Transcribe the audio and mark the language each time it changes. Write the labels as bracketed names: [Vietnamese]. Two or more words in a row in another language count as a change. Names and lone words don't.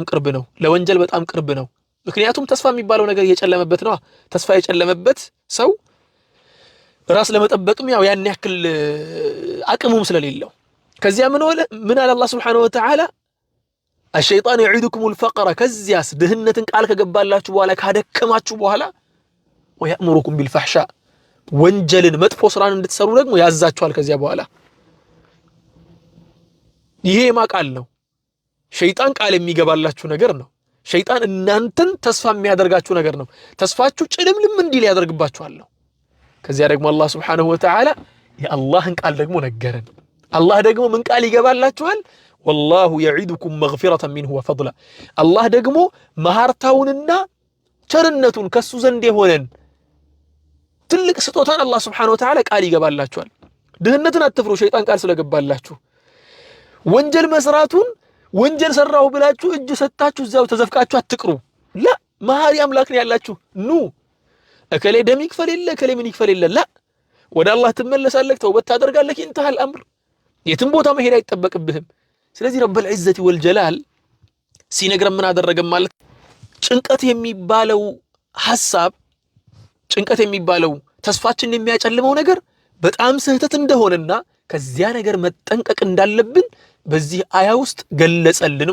[Amharic] ቅርብ ነው ለወንጀል በጣም ቅርብ ነው ምክንያቱም ተስፋ የሚባለው ነገር እየጨለመበት ነው ተስፋ የጨለመበት ሰው ራስ ለመጠበቅም ያው ያን ያክል አቅሙም ስለሌለው ከዚያ ምን አለ አላህ [Arabic] سبحانه وتعالى الشيطان يعيدكم الفقر [Amharic] ከዚያስ ድህነትን ቃል ከገባላችሁ በኋላ ካደከማችሁ በኋላ [Arabic] ويأمركم بالفحشاء [Amharic] ወንጀልን መጥፎ ስራን እንድትሰሩ ደግሞ ያዛችኋል ከዚያ በኋላ ይሄ ማቃል ነው ሸይጣን ቃል የሚገባላችሁ ነገር ነው ሸይጣን እናንተን ተስፋ የሚያደርጋችሁ ነገር ነው ተስፋችሁ ጭልምልም እንዲል ያደርግባችኋል ከዚያ ደግሞ አላህ [Arabic] سبحانه وتعالى [Amharic] የአላህን ቃል ደግሞ ነገረን አላህ ደግሞ ምን ቃል ይገባላችኋል [Arabic] والله يعيدكم مغفرة منه وفضلا [Amharic] አላህ ደግሞ መሐርታውንና ቸርነቱን ከሱ ዘንድ የሆነን ትልቅ ስጦታን አላህ [Arabic] سبحانه وتعالى [Amharic] ቃል ይገባላችኋል ድህነትን አትፍሩ ሸይጣን ቃል ስለገባላችሁ ወንጀል መስራቱን ወንጀል ሰራው ብላችሁ እጅ ሰጣችሁ እዛው ተዘፍቃችሁ አትቅሩ لا መሐሪ አምላክ ነው ያላችሁ ኑ እከሌ ደም ይክፈል የለ እከሌ ምን ይክፈል የለ لا ወደ አላህ ትመለሳለህ ተውበት ታደርጋለህ [Arabic] انتهى الامر [Amharic] የትም ቦታ መሄድ አይተበቅብህም ስለዚህ [Arabic] رب العزة والجلال [Amharic] ሲነግረን ምን አደረገ ማለት ጭንቀት የሚባለው ሐሳብ ጭንቀት የሚባለው ተስፋችን የሚያጨልመው ነገር በጣም ስህተት እንደሆነና ከዚያ ነገር መጠንቀቅ እንዳለብን በዚህ አያ ውስጥ ገለጸልን